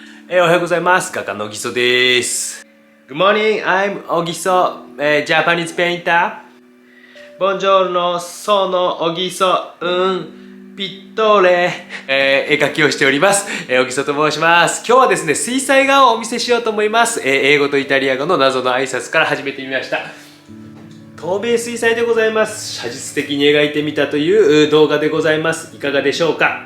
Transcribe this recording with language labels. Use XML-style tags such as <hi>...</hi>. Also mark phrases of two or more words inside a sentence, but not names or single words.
<ja>おはようございます。画家のぎそです。</ja> <en>Good morning, I'm Ogiso, Japanese painter.</en> <it>Buongiorno, sono Ogiso, pittore.</it> <ja>絵描きをしております。Ogiso と申します。今日はですね、水彩画をお見せしようと思います。英語とイタリア語の謎の挨拶から始めてみました。透明水彩でございます。写実的に描いてみたという動画でございます。いかがでしょうか。</ja>